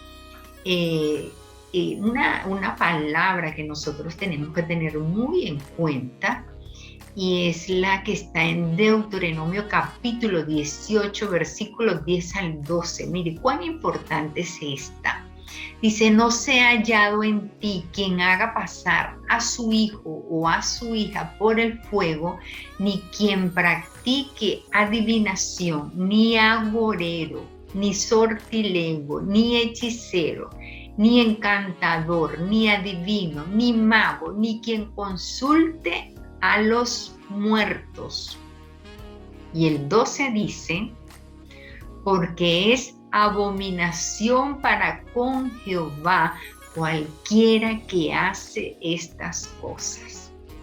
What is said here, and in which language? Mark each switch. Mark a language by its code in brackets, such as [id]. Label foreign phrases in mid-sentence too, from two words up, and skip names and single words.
[es] Una palabra que nosotros tenemos que tener muy en cuenta y es la que está en Deuteronomio capítulo 18, versículos 10 al 12. Mire, cuán importante es esta. Dice, no sea hallado en ti quien haga pasar a su hijo o a su hija por el fuego, ni quien practique adivinación, ni agorero, ni sortilego, ni hechicero, ni encantador, ni adivino, ni mago, ni quien consulte a los muertos. Y el 12 dice, porque es abominación para con Jehová cualquiera que hace estas cosas.